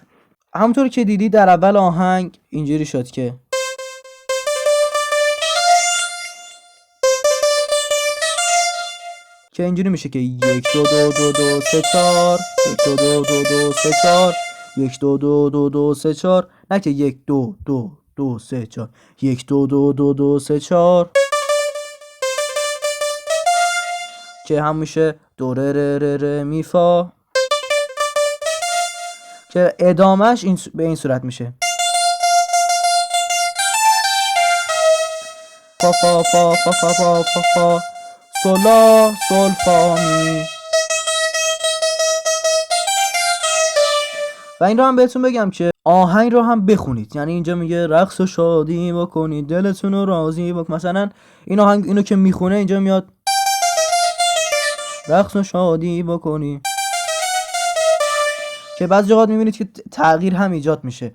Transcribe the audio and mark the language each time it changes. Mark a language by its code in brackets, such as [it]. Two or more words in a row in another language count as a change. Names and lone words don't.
[fa] همونطور که دیدی در اول آهنگ اینجوری شد که اینجوری میشه که 1 2 2 2 2 3 4 1 2 2 2 2 3 4 1 2 2 2 2 3 4، نه که 1 2 2 2 3 4 1 2 2 2 2 3 4 که هم میشه دو ر ر ر ر می فا که ادامهش به این صورت میشه فا فا فا فا فا فا فا فا سولا سول فا می. و این رو هم بهتون بگم که آهنگ رو هم بخونید، یعنی اینجا میگه رقص و شادی بکنید دلتون رو راضی بکنید، مثلا این آهنگ اینو که میخونه اینجا میاد رقص و شادی بکنی، که بعضی اوقات میبینید که تغییر هم ایجاد میشه.